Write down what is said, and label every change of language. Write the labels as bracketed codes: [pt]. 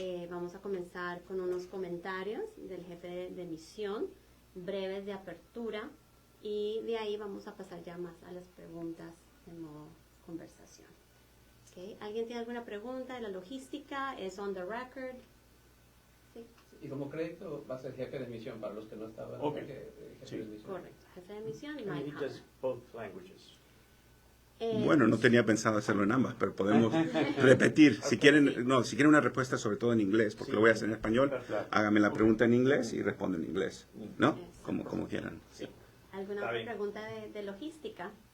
[es] Vamos a comenzar con unos comentarios del jefe de misión, breves de apertura, y de ahí vamos a pasar ya más a las preguntas en modo conversación. Okay. ¿Alguien tiene alguna pregunta de la logística? [en] ¿Es on the record? Sí. [es] Y como crédito va a ser jefe de misión para los que no estaban. [en] Okay. [es] Jefe de misión. Correcto, jefe de misión. [en] And he does both languages. [es] Bueno, no tenía pensado hacerlo en ambas, pero podemos repetir. Si quieren una respuesta sobre todo en inglés, porque lo voy a hacer en español, hágame la pregunta en inglés y respondo en inglés, ¿no? Como quieran. Sí. ¿Alguna otra pregunta de logística?